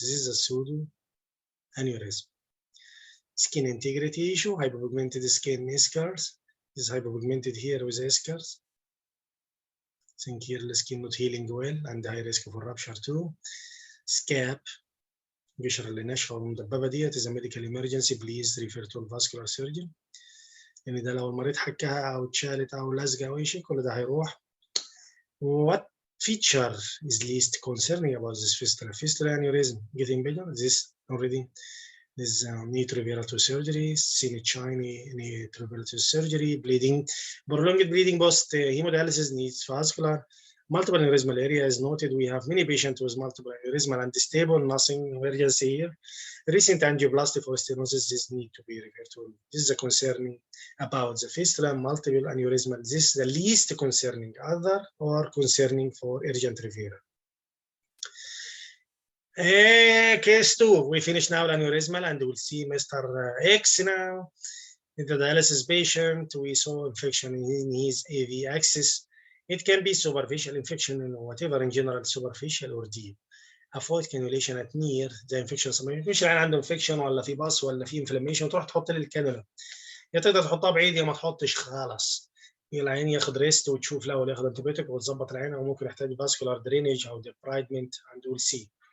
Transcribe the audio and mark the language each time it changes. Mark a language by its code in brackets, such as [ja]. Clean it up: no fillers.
[en] This is a pseudo aneurysm. Skin integrity issue, hypopigmented skin eschars. This is hypopigmented here with eschars. Think here the skin not healing well and high risk for rupture too. [ar] Scab, قشرة اللي ناشفة ومدببة ديت [en] is a medical emergency. Please refer to a vascular surgeon. [ar] يعني ده لو المريض حكها أو اتشالت أو لزقة أو أي شيء كل ده هيروح. [en] What feature is least concerning about this fistula? Fistula aneurysm getting bigger. This already is need to refer to surgery. Seen shiny need to refer to surgery. Bleeding, prolonged bleeding post hemodialysis needs vascular. Multiple aneurysmal area is noted. We have many patients with multiple aneurysmal and stable, nothing emergency here. Recent angioplasty for stenosis, this need to be referred to. This is a concerning about the fistula, multiple aneurysmal. This is the least concerning, other or concerning for urgent referral. Case 2, we finish now aneurysmal and we'll see Mr. X now. In the dialysis patient, we saw infection in his AV axis. It can be superficial infection and whatever in general, superficial or deep. Avoid cannulation at near the infection. [ar] ما يكونش العيان عنده infection ولا في باص ولا في inflammation وتروح تحط لي الكانولا. يا تقدر تحطها بعيد يا ما تحطش خالص. العين ياخد ريست وتشوف الاول ياخد انتبيوتيك وتظبط العين، او ممكن يحتاج فاسكولار درينج او debridement [en] and we'll see.